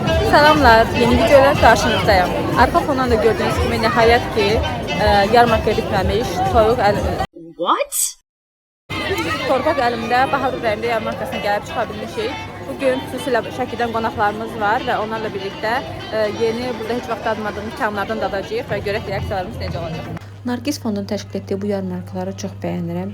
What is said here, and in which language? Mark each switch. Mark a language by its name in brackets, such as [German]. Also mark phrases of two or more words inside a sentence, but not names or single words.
[Turkish] Selamlar, yeni videoyla karşınızdayım. Arka fondan da gördüğünüz gibi nihayet ki yarmarkaya bitmemiş. [English] What? [Azerbaijani] Torpaq əlimdə Bahar Ürəyimdə yarmarkasına gəlib çıxa bilmişik. Bugün xüsusilə Şəkidən qonaqlarımız var və onlarla birlikdə yeni, burada heç vaxt dadmadığımız təamlardan dadacağıq və görək reaksiyalarımız necə olacaq. Nargis fondunun təşkil etdiyi bu yarmarkaları çox bəyənirəm.